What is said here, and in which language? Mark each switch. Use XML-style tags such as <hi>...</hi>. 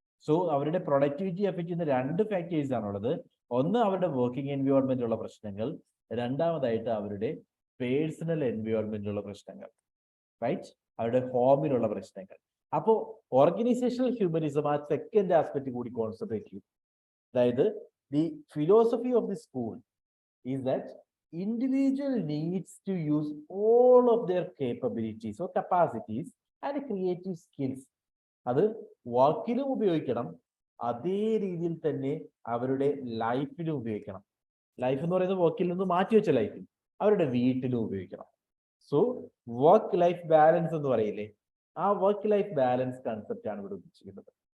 <ml>So അവരുടെ productivity effect ചെയ്യുന്ന രണ്ട് ഫാക്ടേഴ്സ് ആണുള്ളത്. ഒന്ന് അവരുടെ വർക്കിംഗ് എൻവയോൺമെന്റിലുള്ള പ്രശ്നങ്ങൾ, രണ്ടാമതായിട്ട് അവരുടെ പേഴ്സണൽ എൻവയോൺമെന്റിലുള്ള പ്രശ്നങ്ങൾ, റൈറ്റ്? അവരുടെ ഹോമിലുള്ള പ്രശ്നങ്ങൾ. അപ്പോൾ ഓർഗനൈസേഷണൽ ഹ്യൂമനിസം ആ സെക്കൻഡ് ആസ്പെക്ട് കൂടി കോൺസെൻട്രേറ്റ് ചെയ്യും.</ml> <en>അതായത് the philosophy of the school is that individual needs to use all of their capabilities or capacities and creative skills.</en> <ml>അത് വർക്കിലും ഉപയോഗിക്കണം, അതേ രീതിയിൽ തന്നെ അവരുടെ ലൈഫിലും ഉപയോഗിക്കണം. ലൈഫ് എന്ന് പറയുന്നത് വർക്കിൽ നിന്ന് മാറ്റി വെച്ച ലൈഫിൽ, അവരുടെ വീട്ടിലും ഉപയോഗിക്കണം. സോ വർക്ക് ലൈഫ് ബാലൻസ് എന്ന് പറയില്ലേ, ആ വർക്ക് ലൈഫ് ബാലൻസ് കൺസെപ്റ്റ് ആണ് ഇവിടെ ഉദ്ദേശിക്കുന്നത്.</ml>